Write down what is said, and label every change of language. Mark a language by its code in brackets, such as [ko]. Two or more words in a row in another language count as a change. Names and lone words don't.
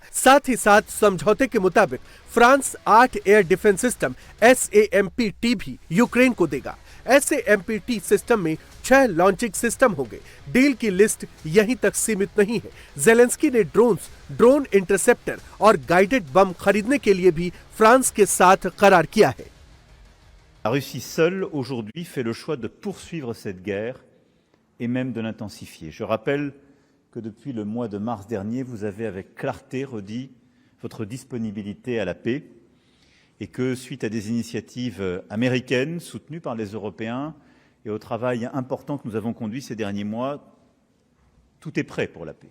[hi] साथ ही साथ समझौते के मुताबिक फ्रांस 8 [en] air defense system [hi] SAMP-T भी यूक्रेन को देगा। SAMP-T सिस्टम में 6 [en] launching system [hi] होंगे। डील की लिस्ट यहीं तक सीमित नहीं है। जेलेंस्की ने [en] drone interceptor [hi] और [en] guided bomb [hi] खरीदने के लिए भी फ्रांस के साथ करार किया है। [fr] La Russie seule aujourd'hui fait le choix de poursuivre cette guerre et même de l'intensifier. Je rappelle que depuis le mois de mars dernier, vous avez avec clarté redit votre disponibilité à la paix et que suite à des initiatives américaines soutenues par les Européens et au travail important que nous avons conduit ces derniers mois, tout est prêt pour la paix.